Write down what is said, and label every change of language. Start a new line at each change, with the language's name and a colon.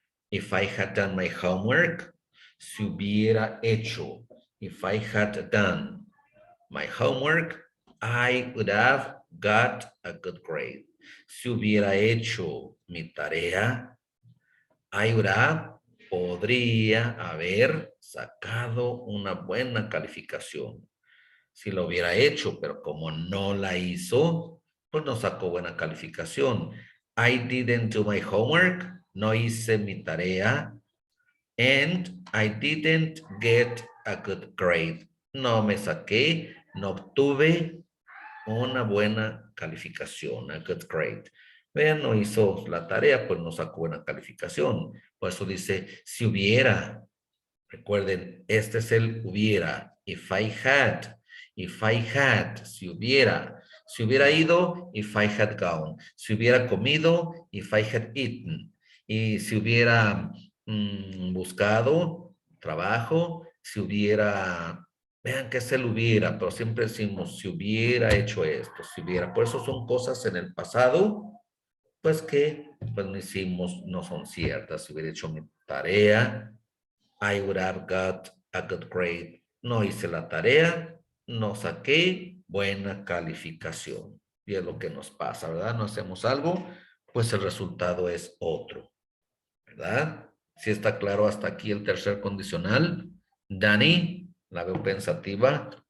English: If I had done my homework,
Spanish: si hubiera hecho.
English: If I had done my homework, I would have got a good grade.
Spanish: Si hubiera hecho mi tarea,
English: I would have,
Spanish: podría haber sacado una buena calificación. Si lo hubiera hecho, pero como no la hizo, pues no sacó buena calificación.
English: I didn't do my homework,
Spanish: no hice mi tarea,
English: and I didn't get a good grade.
Spanish: No me saqué, no obtuve una buena calificación,
English: a good grade.
Spanish: Vean, no hizo la tarea, pues no sacó buena calificación. Por eso dice, si hubiera. Recuerden, este es el hubiera.
English: If I had,
Spanish: si hubiera ido,
English: if I had gone,
Spanish: si hubiera comido,
English: if I had eaten,
Spanish: y si hubiera buscado trabajo, si hubiera, vean que es el hubiera, pero siempre decimos, si hubiera hecho esto, si hubiera, por eso son cosas en el pasado, pues que pues no hicimos, no son ciertas. Si hubiera hecho mi tarea,
English: I would have got a good grade.
Spanish: No hice la tarea, no saqué buena calificación. Y es lo que nos pasa, ¿verdad? No hacemos algo, pues el resultado es otro, ¿verdad? Si está claro hasta aquí el tercer condicional. Dani, la veo pensativa.